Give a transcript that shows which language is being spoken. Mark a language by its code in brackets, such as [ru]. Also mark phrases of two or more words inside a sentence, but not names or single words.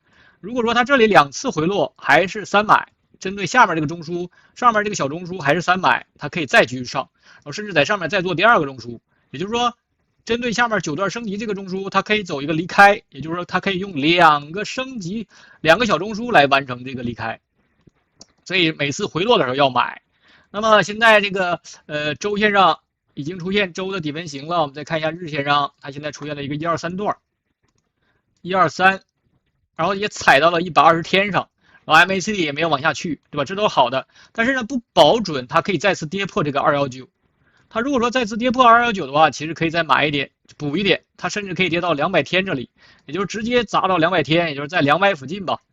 [zh] 如果說它這裡2次回落還是3買，針對下面這個中樞，上面這個小中樞還是3買，它可以再繼續上，然後甚至在上面再做第二個中樞。也就是說，針對下面9段升級這個中樞，它可以走一個離開，也就是說它可以用2個升級2個小中樞來完成這個離開。所以每次回落的時候要買。那麼現在這個週線上已經出現週的底分型了，我們再看一下日線上，它現在出現了一個123段，123，然後也踩到了120天上，然後 MACD 也沒有往下去，對吧？這都是好的，但是呢不保準它可以再次跌破這個219。它如果說再次跌破219的話，其實可以再買一點，補一點，它甚至可以跌到200天這裡，也就是直接砸到200天，也就是在200附近吧。